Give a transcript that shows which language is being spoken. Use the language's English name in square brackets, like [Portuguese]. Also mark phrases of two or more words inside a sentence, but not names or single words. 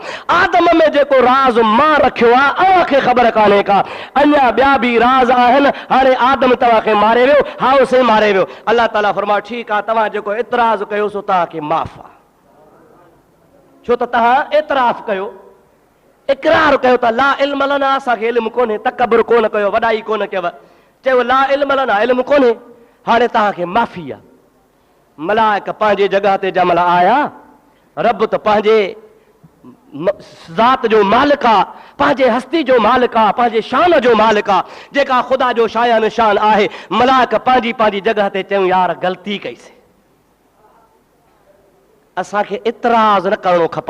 [Sindhi] आदम में जेको राज़ मां रखियो आहे अव्हांखे ख़बर कान्हे का, अञा ॿिया बि राज़ आहिनि। हाणे आदम तव्हांखे मारे वियो, हाउसे मारे वियो। अल्लाह ताला फरमायो ठीकु आहे, तव्हां जेको इतराज़ कयो सो तव्हांखे माफ़ आहे, छो त तव्हां एतराफ़ कयो, इक़रार कयो त [Arabic] لا علم لنا, [Sindhi] असांखे इल्म कोन्हे, तकबर कोन कयो, वॾाई कोन कयव, चयो [Arabic] لا علم لنا, [Sindhi] इल्म कोन्हे। हाणे तव्हांखे माफ़ी आहे। मलाइक पंहिंजे जॻह ते जंहिंमहिल आया, रब त पंहिंजे ज़ात जो मालिक आहे, पंहिंजे हस्ती जो मालिक आहे, पंहिंजे शान जो मालिक आहे, जेका ख़ुदा जो शाया निशान आहे। मलाइक पंहिंजी पंहिंजी जॻह ते चयूं यार ग़लती कईसीं, असांखे इतराज़ न करणो खपंदो हो।